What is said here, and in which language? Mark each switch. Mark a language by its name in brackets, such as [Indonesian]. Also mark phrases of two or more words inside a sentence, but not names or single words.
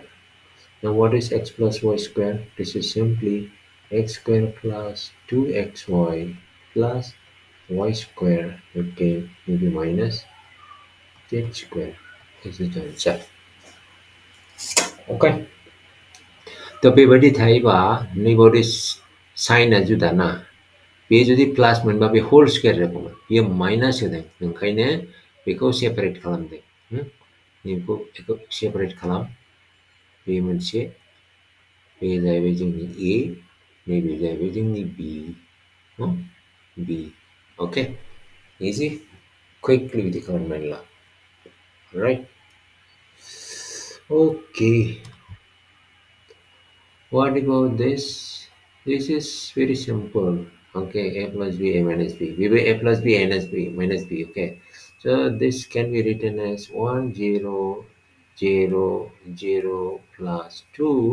[English] Now what is x plus y square? This is simply x square plus 2xy plus y square okay maybe minus z square. This is the answer. Okay. [Bodo] थ' बेबायदि थायोबा नैबायदि साइनआ जुदाना बे जुदि प्लास मोनबा बे [English] whole square [Bodo] जागौमोन बेयो माइनास होदों ओंखायनो बेखौ सेपारेट खालामदों बेखौ सेपारेट खालाम बे मोनसे बे जाहैबाय जोंनि ए नैबे जाहैबाय जोंनि बी बी अके इजि क्विकलि बिदि खालामनानै ला राइट अके [English] what about this this is very simple okay a plus b a minus b we will a plus b minus b okay so this can be written as 1 0 0 0 plus 2